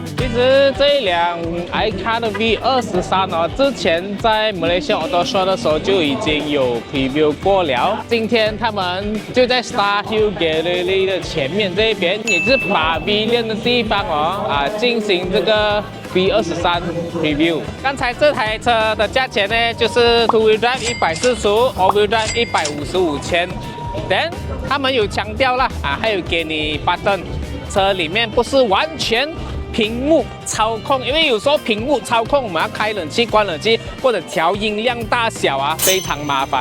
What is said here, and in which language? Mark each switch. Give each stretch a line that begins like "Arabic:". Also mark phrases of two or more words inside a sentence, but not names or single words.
Chinese: 實這一輛 iCar 的 V23哦，之前在 Malaysia Auto Show 的時候就已經有 preview 過了。今天他們就在 Star Hill Gallery 的前面這一邊，也就是 Pavilion 的地方哦，進行這個 V23 preview。剛才這台車的價錢呢，就是
English: Two Wheel Drive
Chinese: 145 ，
English: All Wheel Drive
Chinese: 155千。Then 他們有強調啦，還有給你 button， 車裡面不是完全屏幕操控，因為有時候屏幕操控我們要開冷氣、關冷氣或者調音量大小啊，非常麻煩。